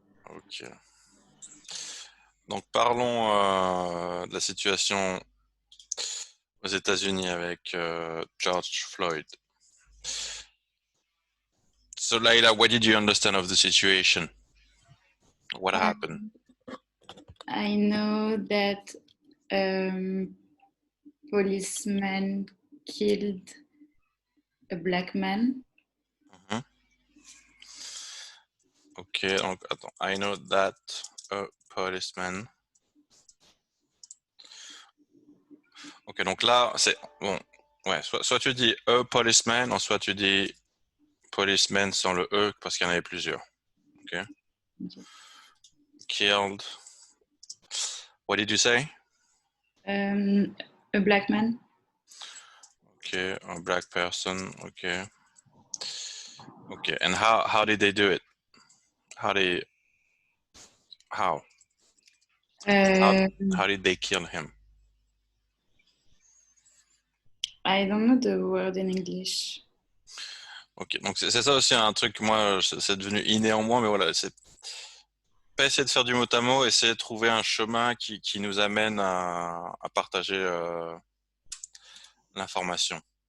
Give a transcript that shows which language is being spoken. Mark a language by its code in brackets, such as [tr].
[fr] Ok. Donc parlons de la situation aux États-Unis avec George Floyd. [en] So Layla, what did you understand of the situation? What happened? I know that policeman killed a black man. Mhm. [fr] Ok, donc attends. [en] I know that a policeman. [fr] Ok, donc là, c'est bon. Ouais, soit tu dis a policeman, ou soit tu dis policeman sans le e parce qu'il y en avait plusieurs. Ok. [en] Okay. Killed. What did you say? A black man. Okay, a black person. Okay. Okay, and how did they do it? How they how how Uh, how did they kill him? I don't know the word in English. [fr] Ok, donc c'est ça aussi un truc, moi, c'est devenu inné en moi, mais voilà, c'est pas essayer de faire du mot à mot, essayer de trouver un chemin qui nous amène à partager l'information.